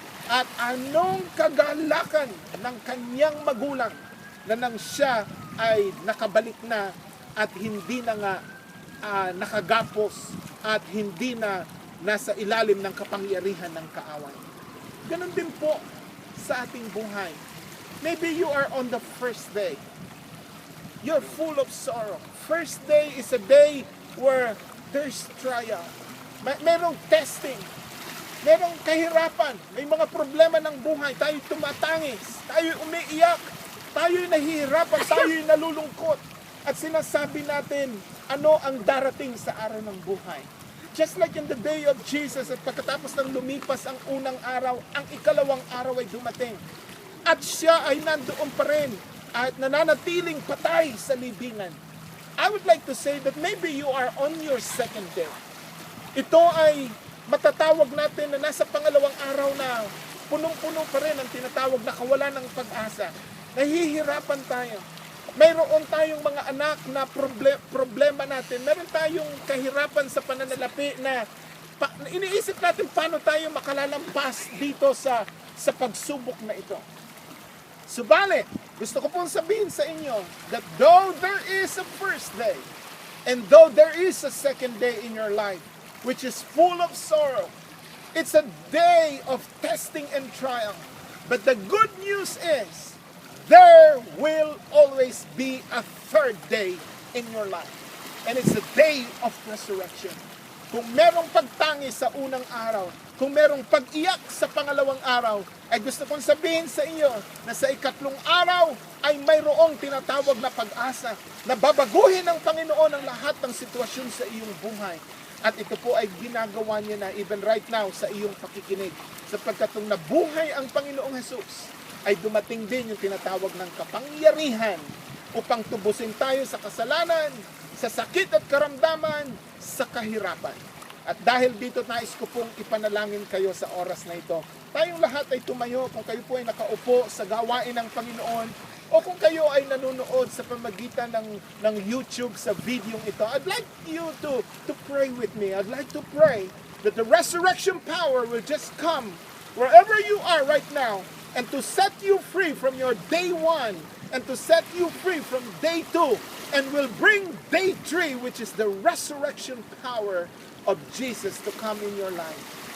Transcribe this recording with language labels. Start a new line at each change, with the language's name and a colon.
Filipino: At anong kagalakan ng kanyang magulang na nang siya ay nakabalik na at hindi na nga nakagapos at hindi na nasa ilalim ng kapangyarihan ng kaaway. Ganon din po sa ating buhay.
English: Maybe you are on the first day. You're full of sorrow. First day is a day where there's trial.
Filipino: Merong testing. Merong kahirapan. May mga problema ng buhay. Tayo tumatangis. Tayo umiiyak. Tayo nahihirapan. Tayo nalulungkot. At sinasabi natin, ano ang darating sa araw ng buhay.
English: Just like in the day of Jesus,
Filipino: at pagkatapos ng lumipas ang unang araw, ang ikalawang araw ay dumating. At siya ay nandoon pa rin at nananatiling patay sa libingan.
English: I would like to say that maybe you are on your second day.
Filipino: Ito ay matatawag natin na nasa pangalawang araw na punong-puno pa rin ang tinatawag na kawalan ng pag-asa. Nahihirapan tayo. Mayroon tayong mga anak na problema natin. Meron tayong kahirapan sa pananalapi na iniisip natin paano tayo makalalampas dito sa pagsubok na ito. Subalit, gusto ko pong sabihin sa inyo
English: that though there is a first day and though there is a second day in your life which is full of sorrow, it's a day of testing and trial. But the good news is there will always be a third day in your life. And it's a day of resurrection.
Filipino: Kung merong pagtangi sa unang araw, kung merong pag-iyak sa pangalawang araw, ay gusto kong sabihin sa inyo na sa ikatlong araw ay mayroong tinatawag na pag-asa na babaguhin ng Panginoon ang lahat ng sitwasyon sa iyong buhay. At ito po ay ginagawa niya na
English: even right now
Filipino: sa iyong pakikinig. Sapagkat kung nabuhay ang Panginoong Jesus, ay dumating din yung tinatawag ng kapangyarihan upang tubusin tayo sa kasalanan, sa sakit at karamdaman, sa kahirapan. At dahil dito nais ko pong ipanalangin kayo sa oras na ito. Tayong lahat ay tumayo kung kayo po ay nakaupo sa gawain ng Panginoon o kung kayo ay nanonood sa pamagitan ng YouTube sa video ito.
English: I'd like you to pray with me. I'd like to pray that the resurrection power will just come wherever you are right now, and to set you free from your day 1 and to set you free from day 2 and will bring day 3, which is the resurrection power of Jesus to come in your life.